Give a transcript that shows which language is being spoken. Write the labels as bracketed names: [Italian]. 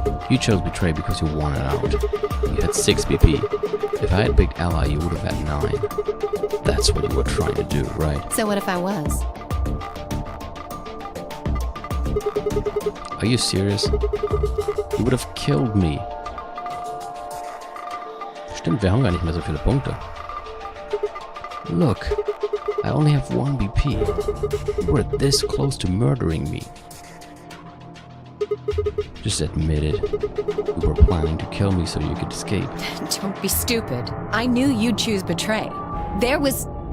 [English] You chose Betray because you wanted out. You had 6 BP. If I had picked Ally, you would have had 9. That's what you were trying to do, right? So what if I was? Are you serious? You would have killed me. [German] Stimmt, wir haben gar nicht mehr so viele Punkte. [English] Look, I only have 1 BP. You were this close to murdering me. Just admit it. You were planning to kill me so you could escape. Don't be stupid. I knew you'd choose betray. There was...